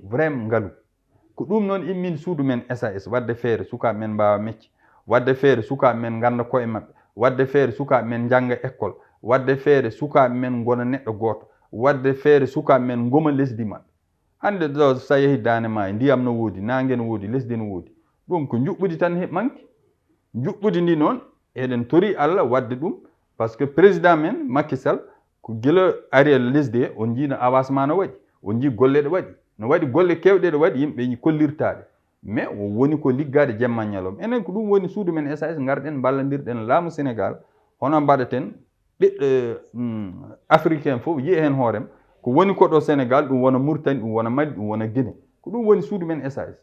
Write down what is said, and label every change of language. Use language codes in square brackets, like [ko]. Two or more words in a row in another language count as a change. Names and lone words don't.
[ff] vraiment ngalu ko ɗum noon immin suudu men SAS wadde feere sukaɓe men mbawa mecce wadde feere sukaɓe men ganda koye maɓɓe wadde feere sukaɓe men jangga école wadde feere sukaɓe men gona neɗɗo gooto wadde feere sukaɓe men goma lesdi maɓɓe hande ɗo sa yehi dane ma ndiyam no woodi nangue no woodi lesdi no woodi ɗum ko juɓɓudi tan manque juɓɓudi ndi noon eɗen tori Allah wadde ɗum [fr] par ce que [ff] président men Macky Sall ko gila ari e lesdi he on jiino avancement no waɗi on jii golle ɗe waɗi no waɗi golle kewɗe ɗe waɗi yimɓe kollirtaɗe mais o woni ko liggade jemma ñalom enen ko ɗum woni suudu men SAS garɗen ballodirɗen laamu Sénégal hono mbaɗaten ɓiɗɗo africain fof yiya hen hoorem ko woni ko ɗo Sénégal ɗum wona Mauritanie ɗum wona Mali ɗum wona Guinée ko ɗum woni suudu men SAS